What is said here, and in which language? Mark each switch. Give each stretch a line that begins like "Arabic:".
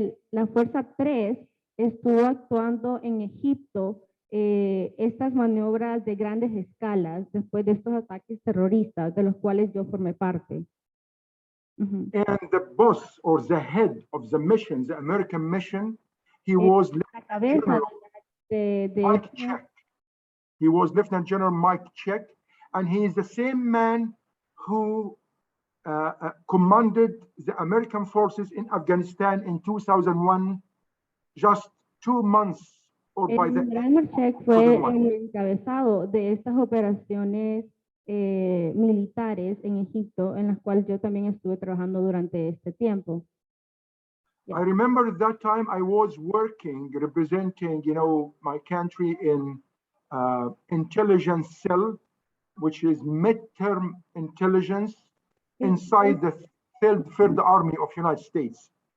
Spanish: La Fuerza 3 estuvo actuando en Egipto estas maniobras de grandes escalas después de estos ataques terroristas de los cuales yo formé parte.
English: And the boss or the head of the mission, the American mission, he was Lieutenant General Mike Check. He was Lieutenant General Mike Check, and he is the same man who commanded the American forces in Afghanistan in 2001, just 2 months.
Spanish: El general Check fue el encabezado de estas operaciones militares en Egipto, en las cuales yo también estuve trabajando durante este tiempo.
English: I remember at that time I was working, representing, my country in intelligence cell, which is midterm intelligence inside the Third Army of United States.